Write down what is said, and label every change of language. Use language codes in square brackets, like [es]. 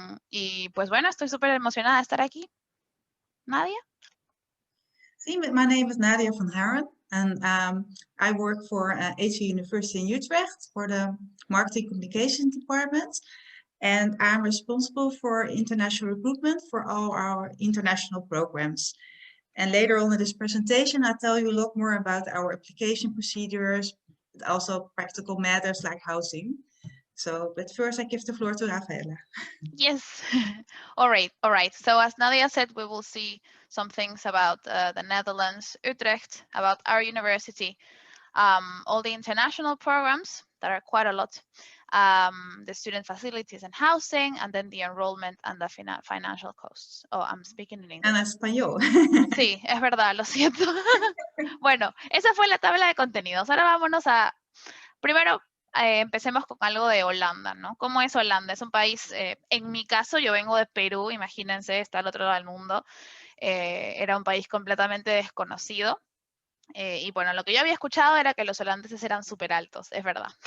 [es] Y pues bueno, estoy súper emocionada de estar aquí. [en] Nadia? See, my name is Nadia van Haren, and I work for HU University in Utrecht for the Marketing Communication Department. And I'm responsible for international recruitment for all our international programs. And later on in this presentation, I'll tell you a lot more about our application procedures, but also practical matters like housing. So, but first I give the floor to Rafaela. Yes. All right. So as Nadia said, we will see some things about the Netherlands, Utrecht, about our university, all the international programs, that are quite a lot, the student facilities and housing, and then the enrollment and the financial costs. Oh, I'm speaking in English. [es] En español. Sí, es verdad, lo siento. Bueno, esa fue la tabla de contenidos. Ahora vámonos primero empecemos con algo de Holanda, ¿no? ¿Cómo es Holanda? Es un país, en mi caso, yo vengo de Perú, imagínense, está al otro lado del mundo. Era un país completamente desconocido. Y bueno, lo que yo había escuchado era que los holandeses eran súper altos, es verdad.